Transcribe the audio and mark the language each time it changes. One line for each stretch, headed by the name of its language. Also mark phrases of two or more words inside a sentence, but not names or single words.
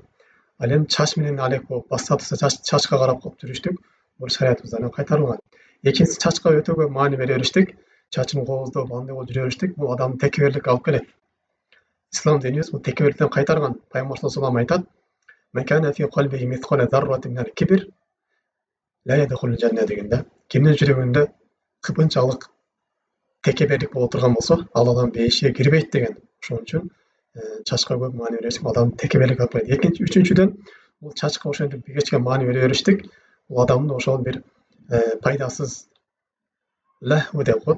Kyrgyz: Ал эми чач менен алек болуп басса турса чачка карап коюп жүрүштүк, бул шариятыбыздан кайтарылган. Экинчиси, чачка өтө көп маани бере бериштик. Чачын кооздоп, андай болуп жүрө бериштик. Бул адамды текеберликке алып келет. Ислам динибиз бул текеберликтен кайтарган. Пайгамбар салам айтат:
Arabic: "من كان في قلبه مثقال ذرة من الكبر لا يدخل الجنة"
Kyrgyz: дегенде, кимдин жүрөгүндө кыпынчалык текеберлик боло турган болсо, ал адам бейишке кирбейт деген. Ошон үчүн чачка көп маани бериштик, адамды текеберликке алып келет. Экинчи, үчүнчүдөн, бул чачка ошентип кечке маани бере бериштик. Бул адамды ошол бир пайдасыз лаху деп коет.